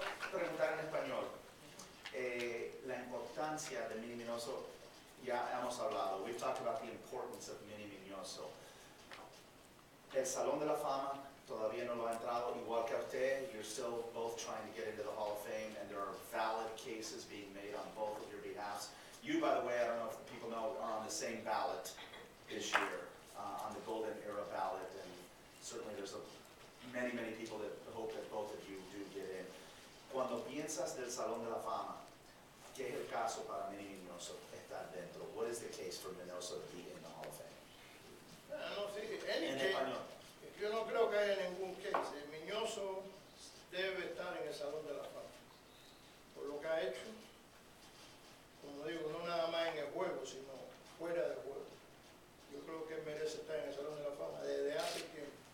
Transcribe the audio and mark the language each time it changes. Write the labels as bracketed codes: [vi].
[es] Quiero preguntar en español. La importancia de Minnie Minoso, ya hemos hablado. [en] We've talked about the importance of Minnie Minoso. [es] El Salón de la Fama todavía no lo ha entrado, igual que a usted. [en] You're still both trying to get into the Hall of Fame, and there are valid cases being made on both of your behalves. You, by the way, I don't know if people know, are on the same ballot this year, on the Golden Era ballot, and certainly there's many people that hope that both of you do get in. [es] Cuando piensas del Salón de la Fama, ¿qué es el caso para Minnie Minoso estar dentro? [en] What is the case for Minoso to be in the Hall of Fame? [es] No, sí, any En [en] case, [es] español. yo no creo que haya ningún case. Minoso debe estar en el Salón de la Fama por lo que ha hecho, como digo, no nada más en el juego, sino fuera del juego. Yo creo que él merece estar en el Salón de la Fama desde hace tiempo.